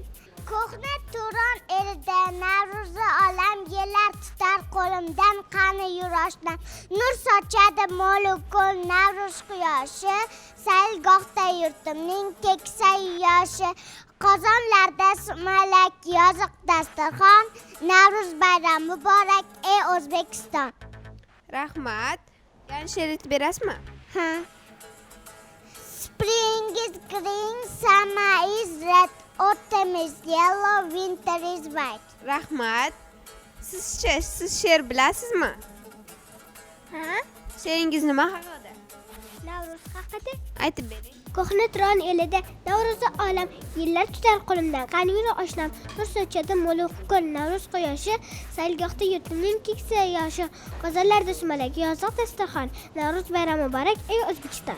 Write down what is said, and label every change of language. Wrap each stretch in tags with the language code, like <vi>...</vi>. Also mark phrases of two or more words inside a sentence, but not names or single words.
<uz>Ko'hna Turon elida Navro'zi olam yillar tutar qo'limdan qani yuroshdan nur sochadi molu ko'l Navro'z quyoshi saylgohda yurtimning keksa yoshi qozonlarda sumalak yoziq dasturxon Navro'z bayrami muborak ey O'zbekiston. Rahmat. Yana she'r aytib berasizmi? Ha.</uz> <en>Spring is green, summer is red, autumn is yellow, winter is white.</en> <uz>Rahmat. Siz she'r bilasizmi? Ha? She'ringiz nima haqida? Navruz haqida. Aytib bering. Ko'hna Turon elida Navro'zi olam yillar tutar qo'limdan qani yura oshnam nur sochadi mo'l ko'l Navro'z quyoshi saylgohda yurtimning keksa yoshi qozonlarda sumalak yoziq dasturxon Navro'z bayrami muborak ey O'zbekiston.</uz>